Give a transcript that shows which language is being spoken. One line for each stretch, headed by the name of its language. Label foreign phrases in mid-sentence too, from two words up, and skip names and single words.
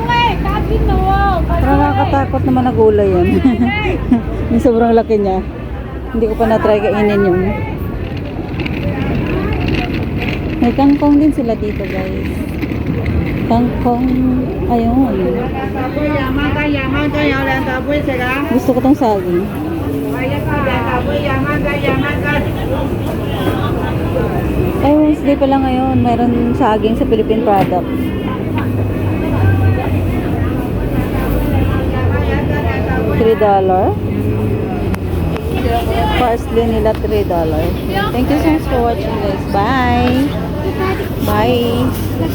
Filipino: Parang nakakatakot naman na gulay yan. Yung sobrang laki niya. Hindi ko pa na-try kainin yun. May kangkong din sila dito guys. Kangkong. Ayun.
Cantonese: 廿蚊雞，廿蚊雞有兩大杯食啊！
Filipino: Gusto ko tong saging.
Cantonese: 係一個兩大杯，廿蚊雞，廿蚊雞。
Filipino: Ay, Wednesday pala ngayon. Mayroon saging sa
English: Philippine product.
Filipino: $3. Parsley nila $3.
English: Thank you so much for watching guys. Bye! Bye!